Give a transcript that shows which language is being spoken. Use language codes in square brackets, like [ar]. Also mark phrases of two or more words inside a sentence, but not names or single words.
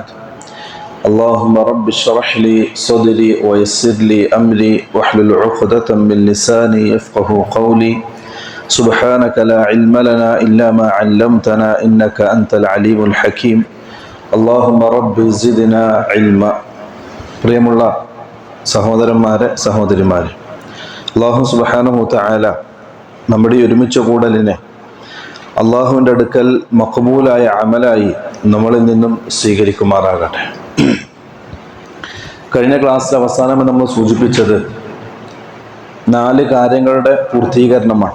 [ar] اللهم رب اشرح لي صدري ويسر لي أمري واحلل عقدة من لساني يفقه قولي. سبحانك لا علم لنا إلا ما علمتنا إنك أنت العليم الحكيم. اللهم رب زدنا علما. [ml] പ്രിയമുള്ള സഹോദരന്മാരെ സഹോദരിമാരെ, [ar] الله سبحانه تعالى [ml] നമ്മുടെ ഈ ഒരുമിച്ച കൂടലിനെ അള്ളാഹുവിൻ്റെ അടുക്കൽ മഖബൂലായ അമലായി നമ്മളിൽ നിന്നും സ്വീകരിക്കുമാറാകട്ടെ. കഴിഞ്ഞ ക്ലാസ്സിൽ അവസാനം നമ്മൾ സൂചിപ്പിച്ചത് 4 കാര്യങ്ങളുടെ പൂർത്തീകരണമാണ്.